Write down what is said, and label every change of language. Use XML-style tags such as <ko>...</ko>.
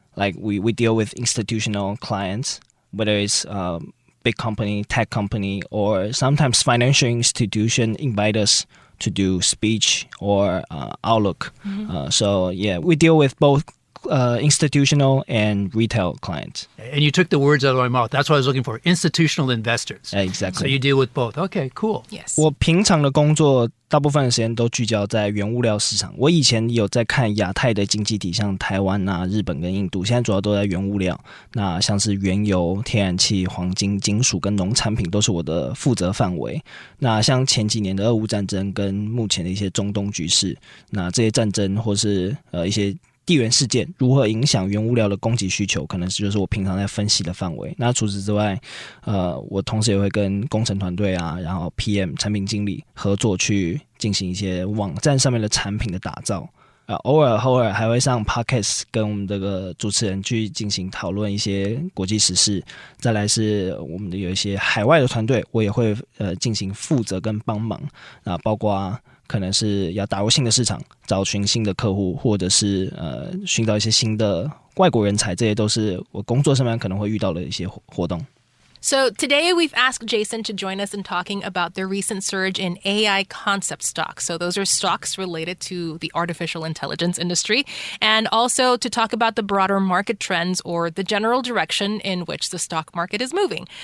<en>Like we deal with institutional clients, whether it's big company, tech company, or sometimes financial institution invite us to do speech or outlook. So yeah, we deal with both institutional and retail clients. And you took the words out of my mouth. That's what I was looking for. Institutional investors. Exactly. So you deal with both. Okay, cool. Yes.</en> <zh>我平常的工作大部分的时间都聚焦在原物料市场。我以前有在看亚太的经济体，像台湾啊、日本跟印度，现在主要都在原物料。那像是原油、天然气、黄金、金属跟农产品都是我的负责范围。那像前几年的俄乌战争跟目前的一些中东局势，那这些战争或是一些地缘事件如何影响原物料的供给需求，可能就是我平常在分析的范围。那除此之外，我同时也会跟工程团队啊，然后 PM 产品经理合作去进行一些网站上面的产品的打造。偶尔还会上 podcast 跟我们这个主持人去进行讨论一些国际时事。再来是我们的有一些海外的团队，我也会进行负责跟帮忙。那包括可能是要打入新的市场，找寻新的客户，或者是寻找一些新的外国人才，这些都是我工作上面可能会遇到的一些活动。</zh> <en>So today we've asked Jason to join us in talking about the recent surge in AI concept stocks. So those are stocks related to the artificial intelligence industry, and also to talk about the broader market trends or the general direction in which the stock market is moving.</en>